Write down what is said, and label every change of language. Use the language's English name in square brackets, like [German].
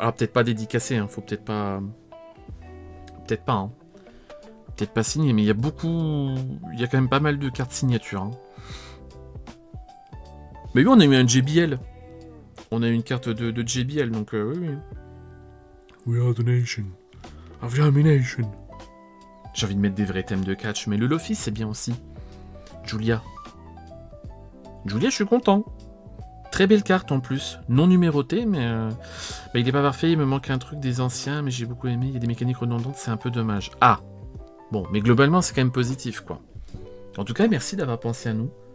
[French] Alors peut-être pas dédicacé, hein. Faut peut-être pas... Peut-être pas, hein. Peut-être pas signé, mais il y a beaucoup... Il y a quand même pas mal de cartes signatures. Hein. Mais oui, on a eu un JBL. On a eu une carte de JBL, donc oui. [English] We are the nation of domination. [French] J'ai envie de mettre des vrais thèmes de catch, mais le Luffy c'est bien aussi. Julia, je suis content. Très belle carte en plus, non numérotée, mais bah, il est pas parfait, il me manque un truc des anciens, mais j'ai beaucoup aimé, il y a des mécaniques redondantes, c'est un peu dommage. Ah, bon, mais globalement c'est quand même positif, quoi. En tout cas, merci d'avoir pensé à nous.